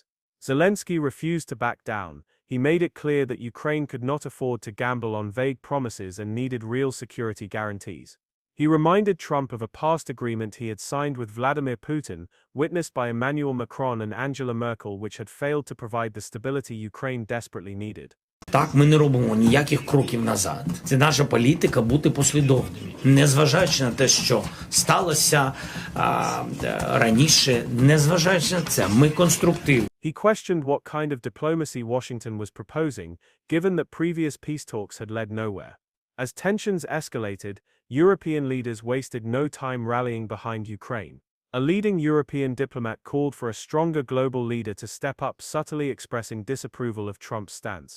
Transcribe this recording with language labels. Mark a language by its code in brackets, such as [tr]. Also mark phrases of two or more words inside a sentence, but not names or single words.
[en] Zelensky refused to back down. He made it clear that Ukraine could not afford to gamble on vague promises and needed real security guarantees. He reminded Trump of a past agreement he had signed with Vladimir Putin, witnessed by Emmanuel Macron and Angela Merkel, which had failed to provide the stability Ukraine desperately needed. [uk] Так, ми не робимо ніяких кроків назад. Це наша політика бути послідовними. Незважаючи на те, що сталося раніше, незважаючи на це, ми конструктивні. [en] He questioned what kind of diplomacy Washington was proposing, given that previous peace talks had led nowhere. As tensions escalated, European leaders wasted no time rallying behind Ukraine. A leading European diplomat called for a stronger global leader to step up, subtly expressing disapproval of Trump's stance.